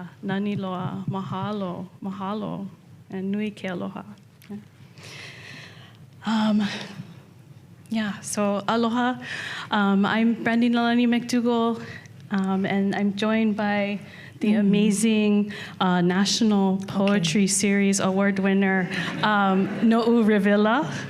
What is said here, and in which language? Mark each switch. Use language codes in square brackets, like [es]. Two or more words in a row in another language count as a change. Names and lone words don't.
[haw] Nani loa. Mahalo. And nui ke aloha. [en] So aloha. I'm Brandy Nālani McDougall, and I'm joined by the amazing National Poetry Series Award winner, No'u Revilla.